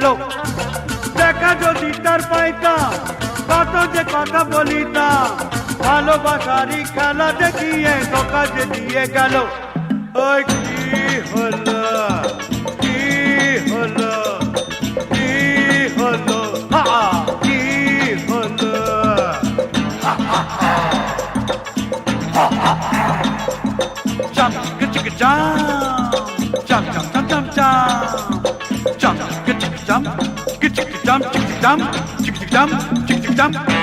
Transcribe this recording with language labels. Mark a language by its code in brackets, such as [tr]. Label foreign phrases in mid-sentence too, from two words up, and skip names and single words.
[bn] টাকা যদি তার পাইতাম কত যে কথা বলিতাম। ভালোবাসারই খেলা দেখিয়ে ধোকা যে দিয়ে গেল। ওই কি হলো, কি হলো, কি হলো, কি হলো। [en] Jump, chicka jump, jump, jump, jump, jump, jump, jump, chicka jump, chicka jump, chicka jump, chicka jump, chicka jump.